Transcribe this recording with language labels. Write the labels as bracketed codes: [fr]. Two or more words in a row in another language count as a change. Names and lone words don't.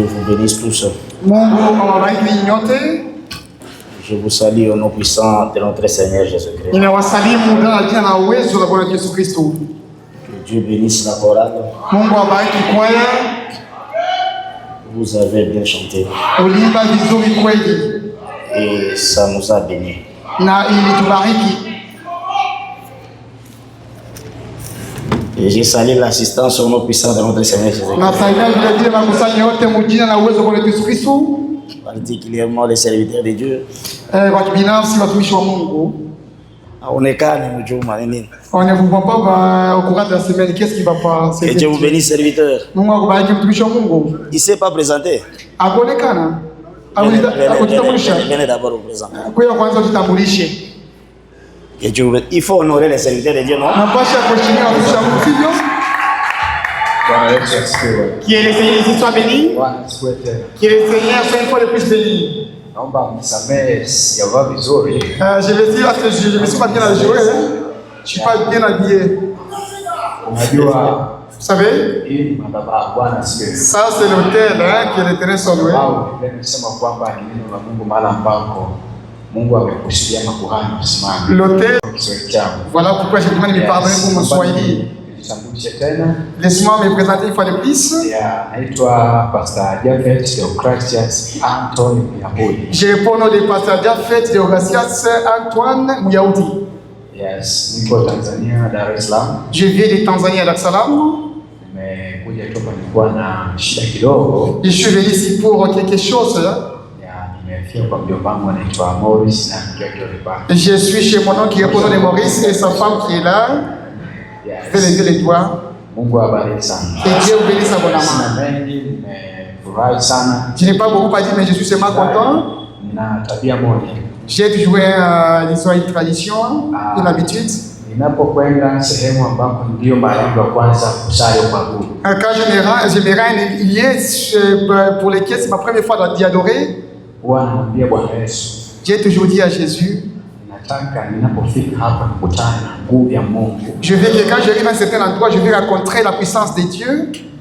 [fr] bénisse tous. [sw] Mungu awabariki nyote. [fr] Je vous salue au nom puissant de notre Seigneur Jésus-Christ. [sw] Ninawasalimu ndani ya jina la uwezo la Bwana Yesu Kristo. [fr] Que Dieu bénisse la chorale. [sw] Mungu awabariki kwaya. [fr] Vous avez bien chanté. [sw] Uliimba vizuri kweli. [fr] Et ça nous a bénis. [sw] Na ilitubariki. [fr] Et j'ai salué l'assistance au nom puissant de notre Seigneur Jésus-Christ. [sw] Na salia vile vile makusanyo yote mjina na uwezo wa Bwana Yesu Kristo. [fr] Particulièrement les serviteurs de Dieu. [sw] Watu binafsi watumishi wa Mungu. Haonekani mjuma nini? [fr] On ne vous voit pas au courant de la semaine. Qu'est-ce qui va pas? Que Dieu vous bénisse, serviteur. [sw] Mungu akubariki mtumishi wa Mungu. [fr] Il ne s'est pas présenté. [sw] Akuonekana. [fr] Venez d'abord vous présenter. [sw] Kwa hiyo kwanza ujitambulishe. [fr] Que Dieu vous bénisse. Il faut honorer les serviteurs de Dieu, non? [sw] Napasha kuheshimia watumishi wa Mungu, sivyo? [fr] Qui est le Seigneur soit béni. Qui est le Seigneur soit une fois de plus béni. [sw] Naomba mnisamehe sijavaa vizuri. [fr] Je vais dire que je me suis pas bien habillé. Je suis pas bien habillé. [sw] Unajua, [fr] vous savez? [sw] Hii ni madhabahu Bwana sikia. [fr] Ça c'est l'hôtel qui est l'Éternel son loué. [sw] Nimesema kwamba ni neno la Mungu mahali ambako Mungu amekusudia makuhani kusimama. [fr] L'hôtel. Voilà pourquoi j'ai demandé de pardonner pour mon Swahili. Laisse-moi me présenter une fois de plus. [sw] Naitwa Pastor Japhet Deogratias Anton Muyahudi. [fr] Je réponds au nom de Pastor Japhet Deogratias Antoine Muyahudi. [sw] Yes, niko Tanzania, Dar es Salaam. [fr] Je viens de Tanzanie à Dar es Salaam. [sw] Nimekuja toka nilikuwa na shida kidogo. [fr] Je suis venu ici pour quelque chose. [sw] Nimefika kwa mjomba wangu anaitwa Morris na mke wake. [fr] Je suis chez mon oncle qui répond au nom de Maurice et sa femme qui est là. Fais lever les doigts. [sw] Mungu awabariki sana. [fr] Et Dieu vous bénisse abondamment. [sw] Nimefurahi sana. [fr] Je n'ai pas beaucoup à dire, mais je suis seulement content. [sw] Nina tabia moja. [fr] J'ai toujours une tradition, une habitude. [sw] Ninapokwenda sehemu ambako ndio mahali pa kwanza kusali kuabudu. [fr] Quand je me rends il y a pour lesquels c'est ma première fois d'y adorer. [sw] Namwambia Bwana Yesu. [fr] J'ai toujours dit à Jésus. Je veux que quand j'arrive à un certain endroit, je vais rencontrer la puissance de Dieu.